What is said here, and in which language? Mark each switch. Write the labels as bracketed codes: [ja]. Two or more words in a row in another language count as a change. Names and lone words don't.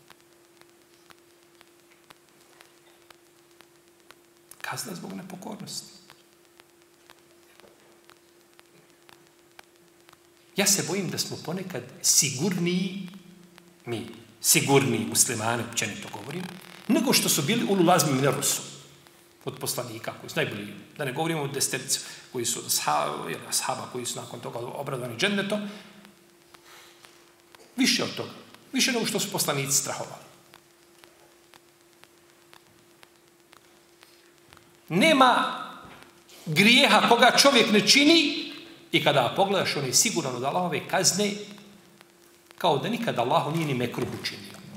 [bs] Kazna zbog nepokornosti. Ja se bojim da smo ponekad sigurniji muslimani, općenito govorim, nego što su bili [ar] أولو العزم من الرسل, [bs] od poslanika koji su najbolji. Da ne govorimo o deseterici koji su ashaba koji su nakon toga obradovani džennetom. Više od toga. Više nego što su poslanici strahovali. Nema grijeha koga čovjek ne čini i kada pogledaš, on je siguran od Allahove kazne kao da nikad Allahu nije ni mekruh učinio.